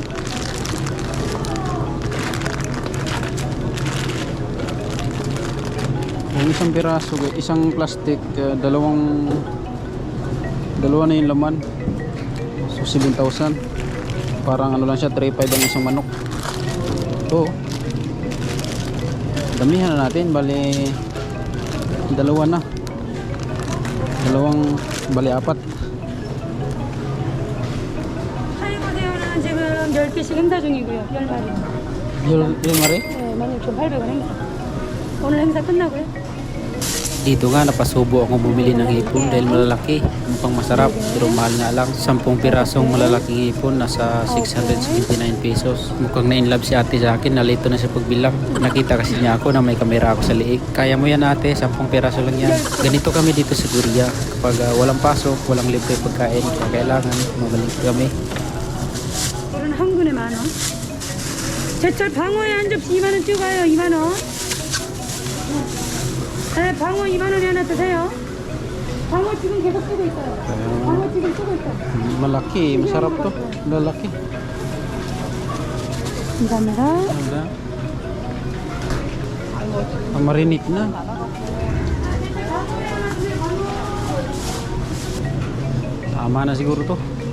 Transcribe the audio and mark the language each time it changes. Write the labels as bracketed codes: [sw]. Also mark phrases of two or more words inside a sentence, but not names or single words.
[tl] Yung isang piraso, isang plastic, dalawa na yung laman. So 7,000. Parang ano lang siya, 3,500 ang isang manok. Ito. Damihan na natin, bali dalawa na. Bali 4. [ko] 사이버대어는 지금 10개씩 행사 중이고요. 10마리. 10마리? 네, 16,800원 행사. 오늘 행사 끝나고요. [tl] Dito nga napasubo ako bumili ng hipon dahil malalaki. Mukhang masarap pero mahal nga lang. 10 pirasong malalaking hipon nasa 679 pesos. Mukhang na-inlove si ate sa akin, nalito na sa pagbilang. Nakita kasi niya ako na may kamera ako sa liig. Kaya mo yan ate, 10 piraso lang yan. Ganito kami dito sa Korea. Kapag walang pasok, walang libre pagkain, kaya kailangan mabalik kami. [ko] 오늘은 한 근에 10,000원. 제철 방어에 한 접시 2만원 찍어요. 2만원. 네, 방어 2만원에 하나 드세요. 방어 지금 계속 쓰고 있어요. 방어 지금 쓰고 있어요. [tl] Malaki, masarap to. Lalaki. [ko] 감사합니다. [tl] Marinik na. Tama na siguro to.